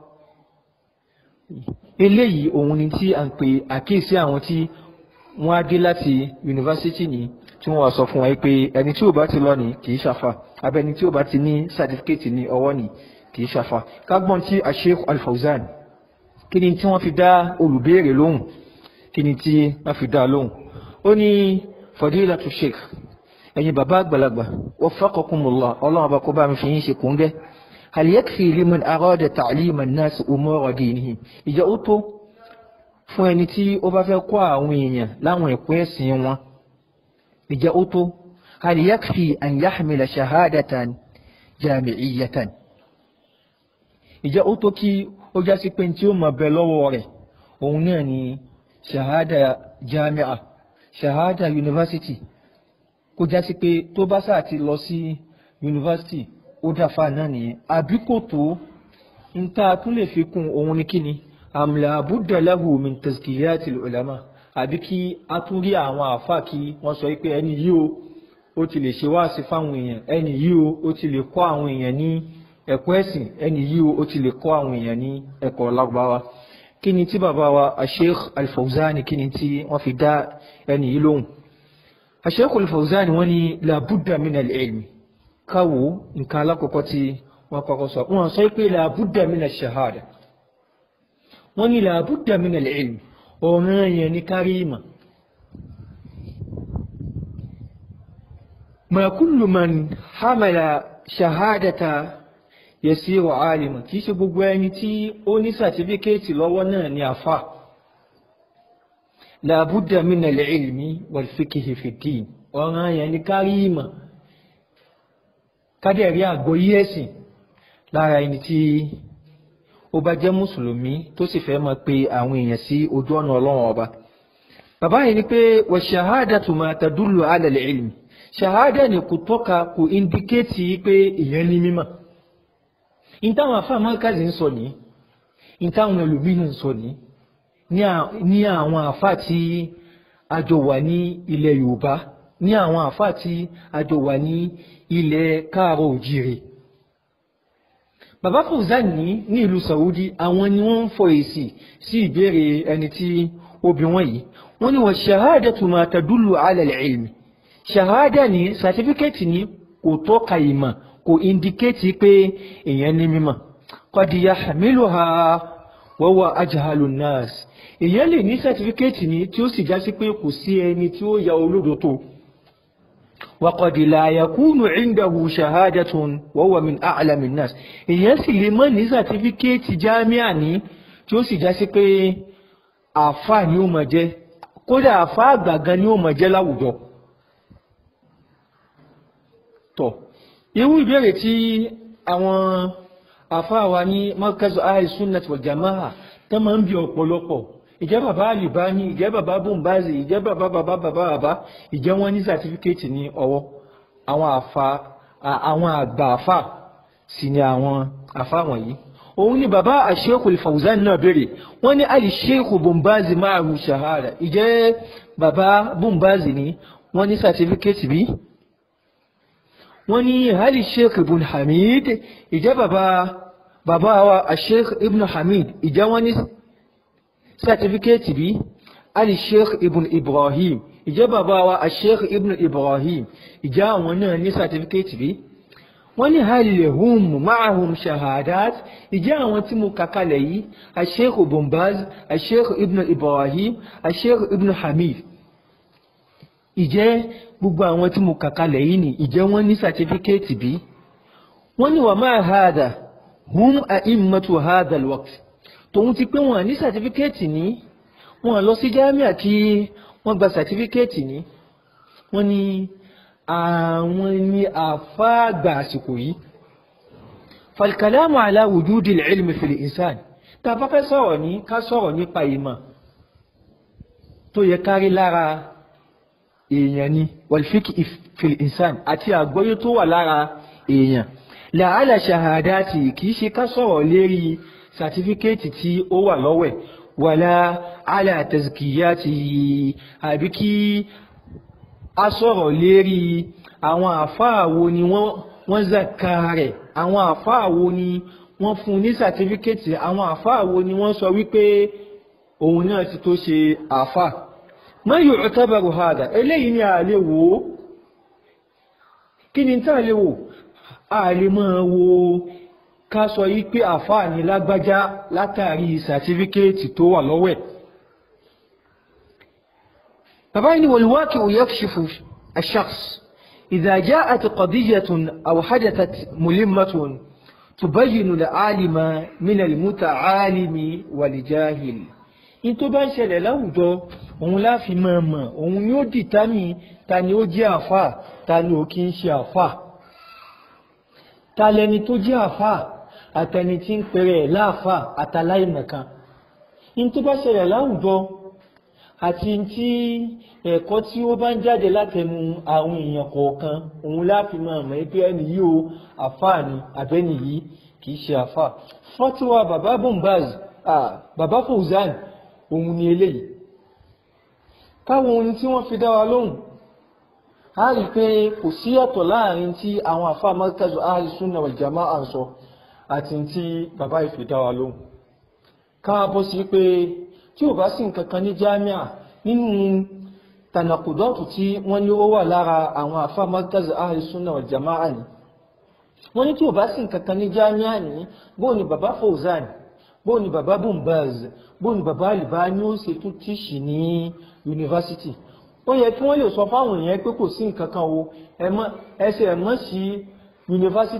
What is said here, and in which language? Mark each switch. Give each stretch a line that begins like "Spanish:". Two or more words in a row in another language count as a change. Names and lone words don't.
Yoruba: Eléyìí òun ni tí à ń pè àkíyèsí àwọn tí wọ́n á dé láti yunifásitì ní tí wọ́n wá sọ fún wa pé ẹni tí ò bá ti lọ ní kìí ṣàfà, abẹ́ni tí ò bá ti ní sàtífíkẹ́ẹ̀tì ní ọwọ́ ní kìí ṣàfà. Kágbọ́n tí Sheikh Al-Fawzan kí ni tí wọ́n fi dá olùbéèrè lóhùn, kí ni tí wọ́n fi dá lóhùn. Ó ní Fadilatu Sheikh, ẹ̀yin bàbá àgbàlagbà, waffaqakumullah, ọlọ́run ọba kó bá mi fi yín ṣe kòńgẹ́.
Arabic: هل يكفي لمن أراد تعليم الناس أمور دينهم.
Yoruba: Ìjẹ́ ó tó fún ẹni tí ó bá fẹ́ kọ́ àwọn èèyàn láwọn ẹ̀kọ́ ẹ̀sìn wọn. Ìjẹ́ ó tó.
Arabic: هل يكفي أن يحمل شهادة جامعية.
Yoruba: Ìjẹ́ ó tó kí ó jásí pé tí ó mọ̀ bẹ lọ́wọ́ rẹ̀ òun náà ni
Arabic: شهادة جامعة,
Yoruba: shahada university. Kó jásí pé tó bá sáà ti lọ sí university ó dáfà náà nìyẹn. Àbí kò tó ń ta tún lè fi kún òun ní kíni
Arabic: أم لا بد له من تزكية العلماء.
Yoruba: Àbí kí a tún rí àwọn àfáà kí wọ́n sọ pé ẹni yìí ó ti lè ṣe wáàsí fáwọn èèyàn, ẹni yìí ó ti lè kọ́ àwọn èèyàn ní ẹ̀kọ́ ẹ̀sìn, ẹni yìí ó ti lè kọ́ àwọn èèyàn ní ẹ̀kọ́ Lárúbáwá. Kí ni tí bàbá wa Sheikh Al-Fawzan kí ni tí wọ́n fi dá ẹni yìí lóhùn. Sheikh Al-Fawzan wọ́n ní
Arabic: لا بد من العلم.
Yoruba: Káwo nǹkan alákọ̀ọ́kọ́ tí wọ́n kọ́kọ́ sọ, wọ́n sọ pé
Arabic: لا بد من الشهادة.
Yoruba: Wọ́n ní
Arabic: لا بد من العلم,
Yoruba: ọ̀ràn yẹn ní kárí ìmọ̀.
Arabic: ما كل من حمل شهادة يصير عالما.
Yoruba: Kìí ṣe gbogbo ẹni tí ó ní sàtífíkẹ́ẹ̀tì lọ́wọ́ náà ni àfà.
Arabic: لا بد من العلم والفقه في الدين.
Yoruba: Ọ̀ràn yẹn ní kárí ìmọ̀, kádẹ̀rí àgbọ́yé ẹ̀sìn lára ẹni tí ó bá jẹ́ mùsùlùmí tó sì fẹ́ máa pe àwọn èèyàn sí ojú ọ̀nà Ọlọ́run ọba. Bàbá yìí ni pé
Arabic: والشهادة ما تدل على العلم.
Yoruba: Shahada ni kò tọ́ka, kò indicate pé èèyàn ní mímọ̀. Ìtàwọn àfáà Markazi ń sọ ní, ìtàwọn ẹlòmínú ń sọ ní àwọn àfáà tí a jọ wà ní ilẹ̀ Yorùbá, ní àwọn àfáà tí a jọ wà ní ilẹ̀ Káàárọ̀ Òjìrè. Bàbá Fawzan ní ìlú Saudi, àwọn ni wọ́n ń fọ èsì sí ìbéèrè ẹni tí ó bi wọ́n yìí. Wọ́n ní
Arabic: والشهادة ما تدل على العلم.
Yoruba: Shahada ni certificate ni kò tọ́ka ìmọ̀, kò indicate pé èèyàn ní mímọ̀.
Arabic: قد يحملها وهو أجهل الناس
Yoruba: èyàn lè ní certificate ní tí ó sì já sí pé kò sí ẹni tí ó ya olódo tó
Arabic: وقد لا يكون عنده شهادة وهو من أعلم الناس
Yoruba: èyàn sì lè má ní certificate jámíà ní tí ó sì já sí pé àfáà ni ó máa jẹ́ kódà àfáà àgbà gan ni ó máa jẹ́ láwùjọ tó irú ìbéèrè tí àwọn àfáà wa ní markazu ahli sunnah wal jamaa tó máa ń bi ọ̀pọ̀lọpọ̀ ìjẹ́ bàbá Albani ìjẹ́ bàbá Bombazi ìjẹ́ bàbá ìjẹ́ wọn ní certificate ní ọwọ́ àwọn àgbà àfà sì ni àwọn àfà wọ̀nyí òun ni bàbá Sheikh al-Fawzan náà béèrè wọ́n ní ali Sheikh Bombazi
Arabic: معه شهادة
Yoruba: ìjẹ́ bàbá Bombazi ní wọ́n ní certificate bí wọ́n ní ali Sheikh Ibn Hamid ìjẹ́ bàbá wa Sheikh Ibn Hamid ìjẹ́ wọ́n ní certificate bí ali Sheikh Ibn Ibrahim ìjẹ́ bàbá wa Sheikh Ibn Ibrahim ìjẹ́ àwọn náà ní certificate bí wọ́n ní
Arabic: هل هم معهم شهادات
Yoruba: ìjẹ́ àwọn tí mo kàkalẹ̀ yìí Sheikh Bombaz Sheikh Ibn Ibrahim Sheikh Ibn Hamid ìjẹ́ gbogbo àwọn tí mo kàkalẹ̀ yìí ni ìjẹ́ wọ́n ní certificate bí wọ́n ní
Arabic: ومع هذا هم أئمة هذا الوقت
Yoruba: tòun ti pé wọ́n ní certificate ní wọ́n lọ sí jámíà kí wọ́n gba certificate ní wọ́n ní àwọn ní àfáàgbà àsìkò yìí
Arabic: فالكلام على وجود العلم في الإنسان
Yoruba: tá bá fẹ́ sọ̀rọ̀ ní ká sọ̀rọ̀ nípa ìmọ̀ tó yẹ kárí lára èèyàn ni
Arabic: والفقه في الإنسان
Yoruba: àti àgbọ́yé tó wà lára èèyàn
Arabic: لا على الشهادة
Yoruba: kìí ṣe ká sọ̀rọ̀ lérí certificate tí ó wà lọ́wẹ̀
Arabic: ولا على التزكية
Yoruba: àbí kí a sọ̀rọ̀ lérí àwọn àfáà wo ni wọ́n zaka rẹ̀ àwọn àfáà wo ni wọ́n fún ní certificate àwọn àfáà wo ni wọ́n sọ wípé òun náà ti tó ṣe àfáà
Arabic: ما يعتبر هذا
Yoruba: eléyìí ni a lè wò kí ni tá lè wò a lè máa wò ká sọ yí pé àfáà ni lágbájá látàrí certificate tó wà lọ́wẹ̀
Arabic: طبعا والواقع يكشف الشخص إذا جاءت قضية أو حدثت ملمة تبين العالم من المتعالم والجاهل
Yoruba: in tó bá ń ṣẹlẹ̀ láwùjọ òun la fi máa mọ̀ òun ni ó dìtámì ta ni ó jẹ́ àfáà ta ni ó kì í ṣe àfáà ta lẹni tó jẹ́ àfáà àtẹni tí ń pèrè láàfáà àtàláìmọ̀kan in tó bá ṣẹlẹ̀ láwùjọ àti tí ẹ̀kọ́ tí ó bá ń jáde látẹnu àwọn èèyàn kọ̀ọ̀kan òun láfi máa mọ̀ pé ẹni yìí ó àfáà ni àbẹ́ni yìí kìí ṣe àfáà fọ́tíwà bàbá Bombaz bàbá Fawzan òun ni eléyìí káwọn ohun tí wọ́n fi dá wa lóhùn a rí pé kò sí yàtọ̀ láàrin tí àwọn àfáà markazu ahli sunna wal jamaa ń sọ àti tí bàbá ìfi dá wa lóhùn káàbọ̀ sí pé tí ò bá sí nǹkan kan ní jámíà nínú tànàkùdọ́tù tí wọ́n ní ó wà lára àwọn àfáà markaz ahli sunna wal jamaa ni wọ́n ní tí ò bá sí nǹkan kan ní jámíà ní bóò ni bàbá Fawzan bóò ni bàbá Bombaz bóò ni bàbá Albani ó ṣe tún tíṣì ní yunifásitì ó yẹ kí wọ́n lè sọ fáwọn èèyàn pé kò sí nǹkan kan o ẹsẹ̀ ẹ̀mọ́ sí yunifásitì